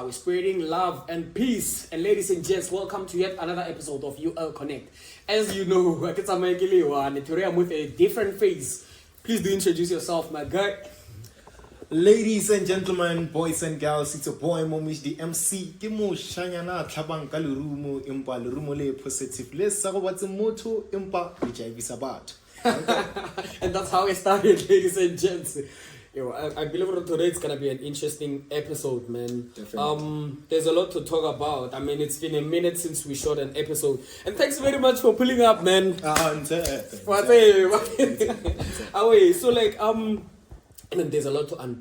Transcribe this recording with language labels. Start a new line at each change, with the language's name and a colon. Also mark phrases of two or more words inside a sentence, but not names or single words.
English: We're spreading love and peace. And ladies and gents, welcome to yet another episode of UL Connect. As you know, today I'm with a different face. Please do introduce yourself, my guy. Ladies and gentlemen, boys and girls, it's a boy MamourshDMC.
Northern Sotho: Kimo shanyana tlhabang ka lerumo empa lerumo le positive. Le sa go batse motho empa le jaivisa batho.
English: And that's how it started, ladies and gents. Yo, I believe today it's gonna be an interesting episode, man. Definitely. There's a lot to talk about. I mean, it's been a minute since we shot an episode, and thanks very much for pulling up, man. So like, I mean, there's a lot to unpack.